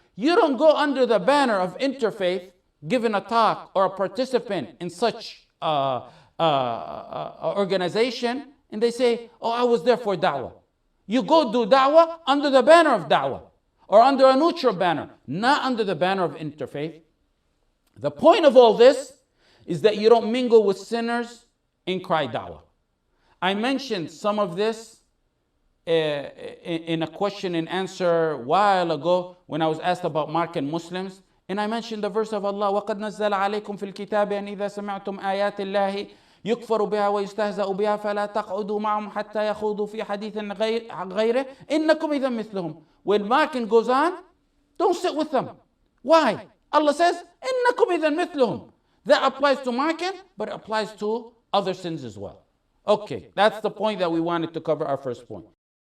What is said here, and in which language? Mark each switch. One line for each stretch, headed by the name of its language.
English: You don't go under the banner of interfaith, giving a talk or a participant in such organization, and they say, I was there for da'wah. You go do da'wah under the banner of da'wah, or under a neutral banner, not under the banner of interfaith. The point of all this is that you don't mingle with sinners and cry da'wah. I mentioned some of this in a question and answer a while ago when I was asked about marking Muslims, and I mentioned the verse of Allah,
Arabic: وَقَدْ نَزَّلَ عَلَيْكُمْ فِي الْكِتَابِ أَنْ إِذَا سَمِعْتُمْ آيَاتِ اللَّهِ يكفر بها ويستهزأ بها فلا تقعدوا معهم حتى يخوضوا في حديث غيره إنكم إذا مثلهم.
English: When marking goes on, don't sit with them. Why?
Arabic: Allah says إنكم إذا مثلهم.
English: That applies to marking, but it applies to other sins as well. Okay, that's the point that we wanted to cover, our first point.